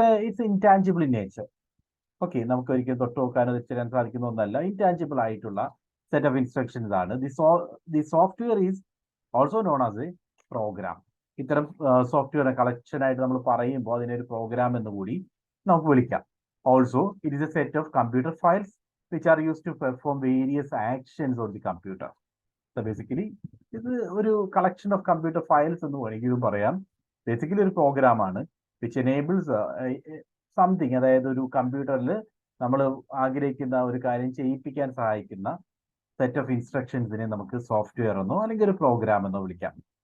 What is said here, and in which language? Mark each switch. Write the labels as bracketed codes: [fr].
[en] It's intangible in nature. [ml] Okay, നമുക്ക് ഒരിക്കലും തൊട്ട് നോക്കാനോ ചെയ്യാൻ സാധിക്കുന്ന ഒന്നല്ല. [en] Intangible ആയിട്ടുള്ള set of instructions ആണ്. The software is also known as a program. [ml] ഇത്തരം സോഫ്റ്റ്വെയർ കളക്ഷൻ ആയിട്ട് നമ്മൾ പറയുമ്പോൾ അതിനെ ഒരു പ്രോഗ്രാം എന്ന് കൂടി നമുക്ക് വിളിക്കാം. [en] Also it is a set of computer files which are used to perform various actions on the computer. [ml] So basically ഇത് ഒരു കളക്ഷൻ ഓഫ് കമ്പ്യൂട്ടർ ഫയൽസ് എന്ന് വേണമെങ്കിലും പറയാം. ബേസിക്കലി ഒരു പ്രോഗ്രാം ആണ് [en] which enables something, [ml] അതായത് ഒരു കമ്പ്യൂട്ടറിൽ നമ്മൾ ആഗ്രഹിക്കുന്ന ഒരു കാര്യം ചെയ്യിപ്പിക്കാൻ സഹായിക്കുന്ന സെറ്റ് ഓഫ് ഇൻസ്ട്രക്ഷൻസിനെ നമുക്ക് സോഫ്റ്റ്വെയർ എന്നോ അല്ലെങ്കിൽ ഒരു പ്രോഗ്രാം എന്നോ വിളിക്കാം.